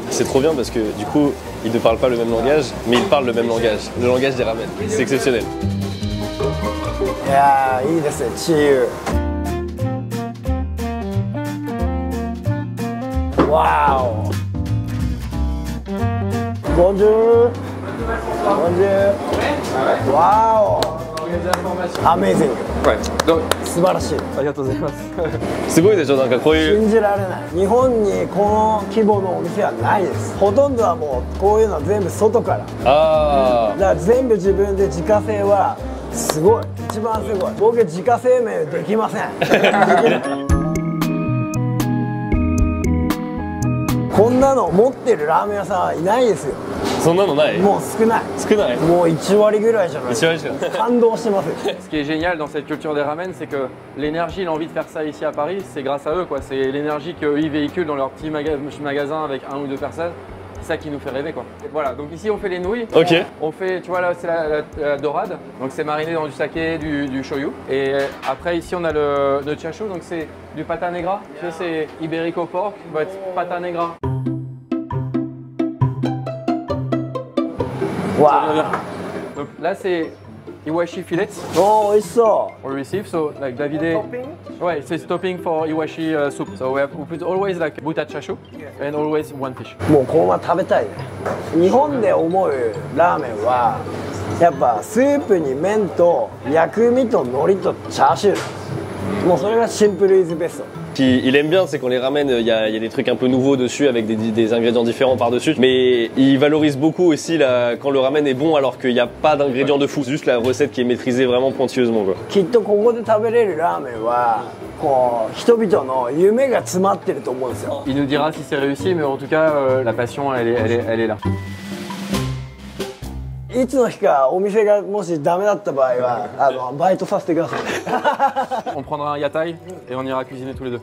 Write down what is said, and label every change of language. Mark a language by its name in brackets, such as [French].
[French] C'est trop bien parce que du coup, ils ne parlent pas le même langage, mais ils parlent le même langage. Le langage des ramen. C'est exceptionnel. [Japanese] いやー、いいですね、チーユ。わお。 [French] ボンジュール。ボンジュール。わお。アメージング。 Ouais. Donc, [Japanese] 素晴らしい。ありがとうございます。すごいでしょ、なんかこういう。信じられない。日本にこの規模のお店はないです。ほとんどはもうこういうのは全部外から。あだから全部自分で自家製はすごい。一番すごい。僕自家製麺できません。できない。こんなの持ってるラーメン屋さんはいないですよ。そんなのない？もう少ない。少ない？もう1割ぐらいじゃない。 1割しか。感動してますよ。 [French] Ce qui est génial dans cette culture des ramen, c'est que l'énergie, l'envie de faire ça ici à Paris, c'est grâce à eux, quoi. C'est l'énergie qu'eux ils véhiculent dans leur petit magasin avec 1 ou 2 personnes. C'est ça qui nous fait rêver, quoi. Voilà, donc ici on fait les nouilles. Ok. On fait, tu vois là c'est la dorade, donc c'est mariné dans du saké, du shoyu. Et après ici on a le chashu, donc c'est du pata negra. Tu sais, c'est iberico pork, but pata negra. [Japanese] わ [French] Donc là c'est Iwashi fillets. [Japanese] おー、美味しそ [English] We receive, so like Davide. Ouais, it's topping for Iwashi soup. So we put always like buta chashu and always one fish. [Japanese] う。もうこのまま食べたいね。日本で思うラーメンはやっぱスープに麺と薬味と海苔とチャーシュー。もうそれがシンプルイズベスト。 [French] Qui il aime bien, c'est qu'on les ramène, il y a des trucs un peu nouveaux dessus avec des ingrédients différents par-dessus. Mais il valorise beaucoup aussi quand le ramen est bon alors qu'il n'y a pas d'ingrédients de fou. C'est juste la recette qui est maîtrisée vraiment pointilleusement, quoi. [Japanese] きっとここで食べれるラーメンはこう人々の夢が詰まってると思うんですよ。 [French] Il nous dira si c'est réussi, mais en tout cas la passion elle est là. [Japanese] いつの日かお店がもしダメだった場合はバイトさせてください。 [French] On prendra un yatai et on ira cuisiner tous les deux.